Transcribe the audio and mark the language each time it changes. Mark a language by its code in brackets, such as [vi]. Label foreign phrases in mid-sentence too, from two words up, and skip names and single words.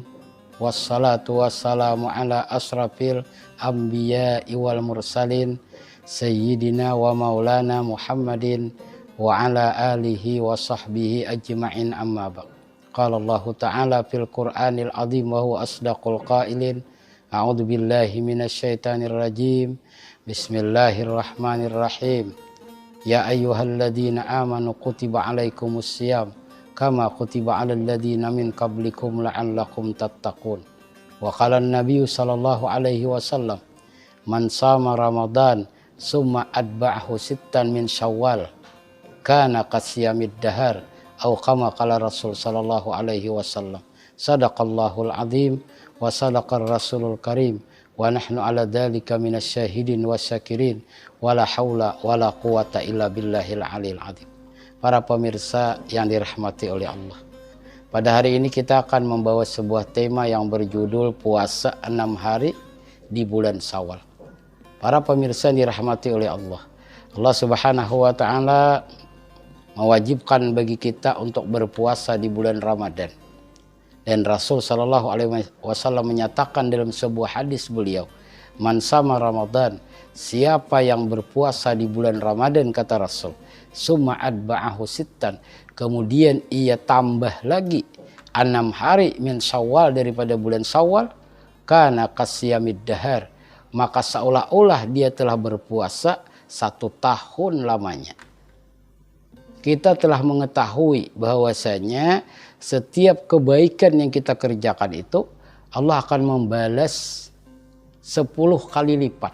[ar] والصلاة والسلام على أشرف الأنبياء والمرسلين سيدنا ومولانا محمد وعلى آله وصحبه أجمعين أما بعد. قال الله تعالى في القرآن العظيم وهو أصدق القائلين. أعوذ بالله من الشيطان الرجيم بسم الله الرحمن الرحيم. يا أيها الذين آمنوا كتب عليكم الصيام كما كتب على الذين من قبلكم لعلكم تتقون. وقال النبي صلى الله عليه وسلم من صام رمضان ثم أتبعه ستا من شوال كان كصيام الدهر, atau كما قال رسول صلى الله عليه وسلم. صدق الله العظيم وصدق الرسول الكريم ونحن على ذلك من الشاهدين والشاكرين ولا حول ولا قوة إلا بالله العلي العظيم. [id] Para pemirsa yang dirahmati oleh Allah, pada hari ini kita akan membawa sebuah tema yang berjudul puasa 6 hari di bulan Syawal. Para pemirsa yang dirahmati oleh Allah, Allah [ar] سبحانه وتعالى [id] mewajibkan bagi kita untuk berpuasa di bulan Ramadan. Dan Rasul [ar] صلى الله عليه وسلم [id] menyatakan dalam sebuah hadis beliau, [ar] من صام رمضان, [id] siapa yang berpuasa di bulan Ramadan, kata Rasul, [ar] ثم أتبعه ستا, [id] kemudian ia tambah lagi 6 hari [ar] من شوال [id] daripada bulan Syawal, [ar] كان كصيام الدهر, [id] maka seolah-olah dia telah berpuasa 1 tahun lamanya. Kita telah mengetahui bahwasanya setiap kebaikan yang kita kerjakan itu Allah akan membalas 10 kali lipat.